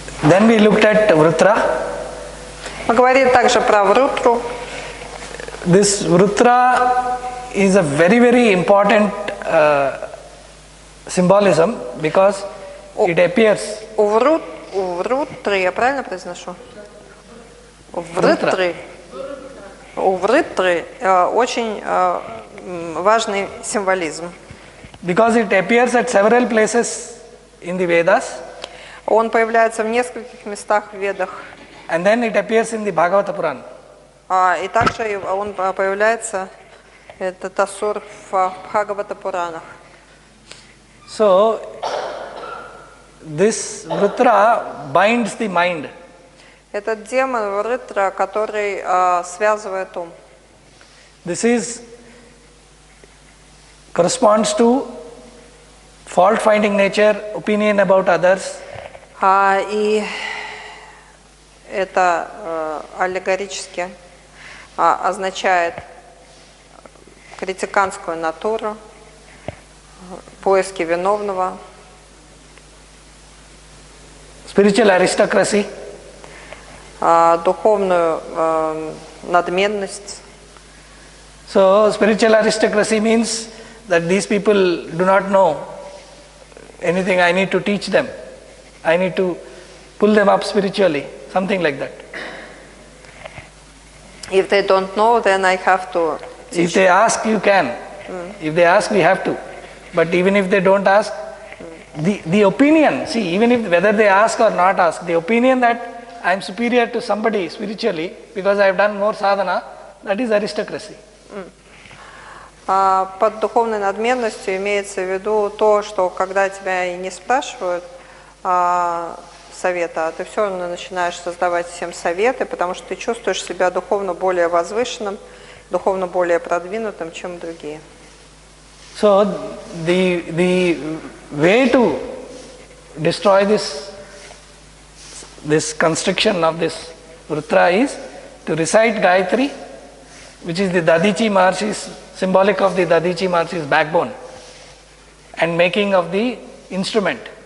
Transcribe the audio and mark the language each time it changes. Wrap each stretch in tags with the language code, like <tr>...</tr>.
<en>Then we looked at Vritra.</en> <ru>Мы говорили также про Врутру.</ru> <en>This Vritra is a very, very important symbolism because it appears.</en> <ru>У Врутры, я правильно произношу? У Врутры очень важный символизм.</ru> <en>Because it appears at several places in the Vedas.</en> <ru>Он появляется в нескольких местах в Ведах.</ru> <en>And then it appears in the Bhagavata Purana.</en> <ru>И также он появляется, этот асур, в Бхагавата Пуранах.</ru> <en>So this Vritra binds the mind.</en> <ru>Этот демон Вритра, который связывает ум.</ru> <en>This corresponds to fault-finding nature, opinion about others.</en> <ru>И это аллегорически означает критиканскую натуру, поиски виновного.</ru> <en>Spiritual aristocracy.</en> <ru>Духовную надменность.</ru> <en>So spiritual aristocracy means that these people do not know anything. I need to teach them. I need to pull them up spiritually, something like that. If they don't know, then I have to teach. If they ask, you can. If they ask, we have to. But even if they don't ask, the opinion, see, even if whether they ask or not ask, the opinion that I am superior to somebody spiritually because I have done more sadhana, that is aristocracy.</en> <ru>Под духовной надменностью имеется в виду то, что когда тебя и не спрашивают совета, а ты все равно начинаешь создавать всем советы, потому что ты чувствуешь себя духовно более возвышенным, духовно более продвинутым, чем другие.</ru> <en>So the way to destroy this constriction of this Vritra is to recite Gayatri, which is the Dadichi Maharshi's symbolic of the Dadichi Maharshi's backbone and making of the instrument.</en>